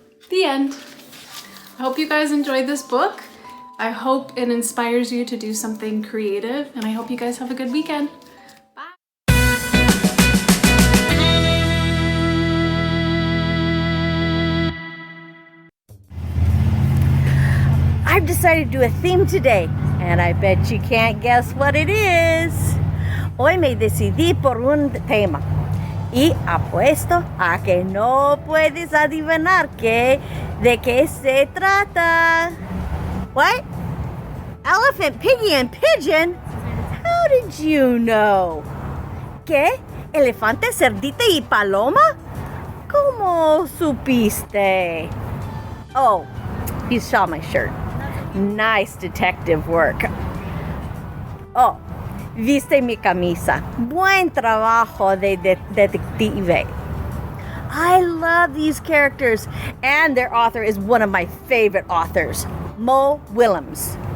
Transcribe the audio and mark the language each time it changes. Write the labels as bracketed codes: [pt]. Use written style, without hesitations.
[en] The end. I hope you guys enjoyed this book. I hope it inspires you to do something creative, and I hope you guys have a good weekend. I've decided to do a theme today, and I bet you can't guess what it is. [es] Hoy me decidí por un tema, y apuesto a que no puedes adivinar de qué se trata. [en] What? Elephant, piggy, and pigeon? How did you know? [es] ¿Qué? ¿Elefante, cerdita y paloma? ¿Cómo supiste? [en] Oh, you saw my shirt. Nice detective work. [es] Oh, viste mi camisa. Buen trabajo de detective. [en] I love these characters, and their author is one of my favorite authors, Mo Willems.